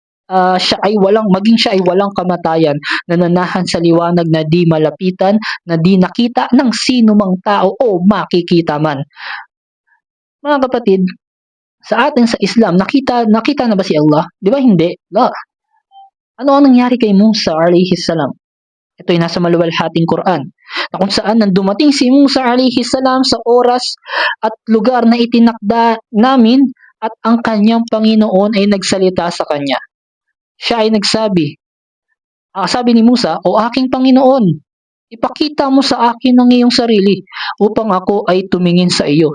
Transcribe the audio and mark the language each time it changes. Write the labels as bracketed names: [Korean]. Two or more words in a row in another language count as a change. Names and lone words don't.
[Filipino] Maging siya ay walang kamatayan, nananahan sa liwanag na di malapitan, na di nakita ng sino mang tao o makikita man. Mga kapatid, sa atin sa Islam, nakita na ba si Allah? Di ba hindi? La. Ano ang nangyari kay Musa [Arabic] عليه السلام? [Filipino] Ito'y nasa maluwalhating Quran, na kung saan nang dumating si Musa [Arabic] عليه السلام [Filipino] sa oras at lugar na itinakda namin at ang kanyang Panginoon ay nagsalita sa kanya. Siya ay nagsabi, sabi ni Musa, "O aking Panginoon, ipakita mo sa akin ang iyong sarili upang ako ay tumingin sa iyo."